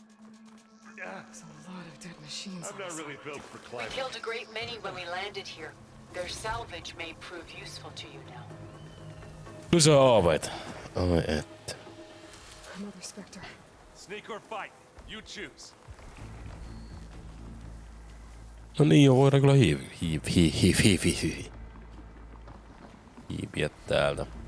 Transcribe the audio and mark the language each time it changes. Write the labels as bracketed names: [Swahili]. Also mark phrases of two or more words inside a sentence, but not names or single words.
[English] I'm not really built for We climbing. killed a great many when we landed here. Their salvage may prove useful to you now. [Finnish] Lisää aaveita. Ai että. [English] Another Spectre. Sneak or fight, you choose. [Finnish] No niin joo, voidaan kyllä hiipiä täältä.